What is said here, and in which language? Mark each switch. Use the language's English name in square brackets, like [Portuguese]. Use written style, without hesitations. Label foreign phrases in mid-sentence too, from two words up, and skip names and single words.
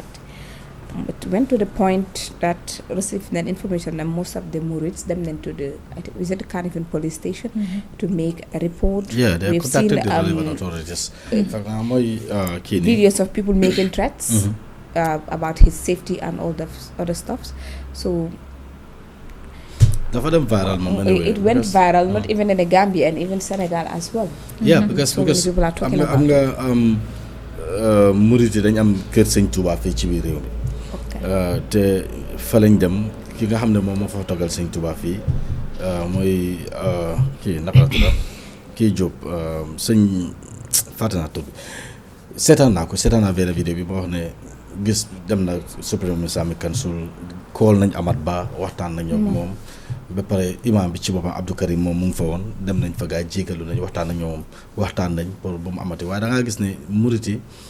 [English] But went to the point that received that information that most of the Murids them went to the Carnifin police station to make a report. Yeah, they We've contacted seen the relevant authorities. Videos of people making threats about his safety and all the other stuff. So [Wolof] dafa dem viral moom anyway. [English] It went viral, not even in the Gambia and even Senegal as well. Yeah, because people are talking about [Wolof] am nga murit yi dañ am kër Sëñ Touba fii ci biir réew mi. Te fa lañ dem ki nga xam ne moom moo fa toggal Sëñ Touba fii mooy kii naka la tudd kii Diop sëñ fàtte naa tur bi seetaan naa benn vidéo bi boo wax ne gis dem na Supreme Islamic Council call nañ Amat Bah waxtaan nañ ak moom ba pare imam bi ci boppam Abdou Karim moom mu ngi fa woon dem nañ fa gaa jégalu nañ waxtaan nañ pour bu mu amati waaye da ngaa gis ne muriti